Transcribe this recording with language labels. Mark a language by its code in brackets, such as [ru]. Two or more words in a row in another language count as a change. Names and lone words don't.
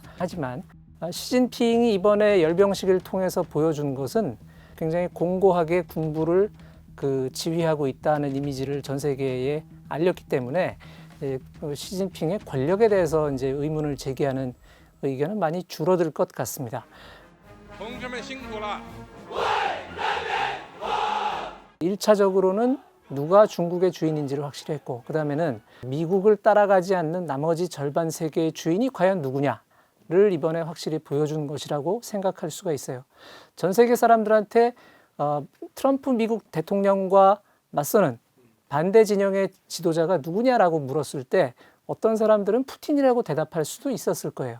[ko] 하지만 시진핑이 이번에 열병식을 통해서 보여준 것은 굉장히 공고하게 군부를 지휘하고 있다는 이미지를 전 세계에 알렸기 때문에 시진핑의 권력에 대해서 이제 의문을 제기하는 의견은 많이 줄어들 것 같습니다. [zh] 同志们辛苦了。 [ko] 1차적으로는 누가 중국의 주인인지를 확실히 했고 그 다음에는 미국을 따라가지 않는 나머지 절반 세계의 주인이 과연 누구냐를 이번에 확실히 보여준 것이라고 생각할 수가 있어요. 전 세계 사람들한테 트럼프 미국 대통령과 맞서는 반대 진영의 지도자가 누구냐라고 물었을 때 어떤 사람들은 푸틴이라고 대답할 수도 있었을 거예요.